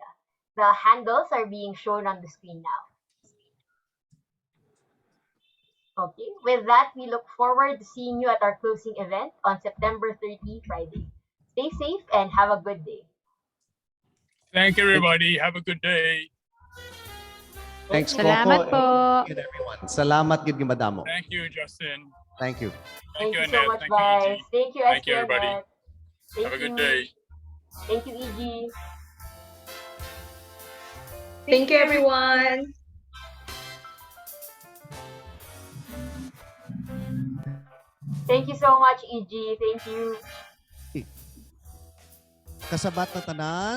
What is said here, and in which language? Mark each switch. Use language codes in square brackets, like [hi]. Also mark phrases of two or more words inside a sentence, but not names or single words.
[en] The handles are being shown on the screen now. Okay, with that, we look forward to seeing you at our closing event on September 30, Friday. Stay safe and have a good day. Thank you, everybody. Have a good day. Thanks, Salamat Coco. po. Thank you, everyone. [hil] Salamat, gid madamo. [en] Thank you, Justin. Thank you. Thank you so Annette. much, Thank you, guys. EG. Thank you, Thank you, SK everybody. Annette. Thank Have a good you. day. Thank you, EG. Thank you, everyone. Thank you so much, EG. Thank you. [hil] Kasabat na tanan.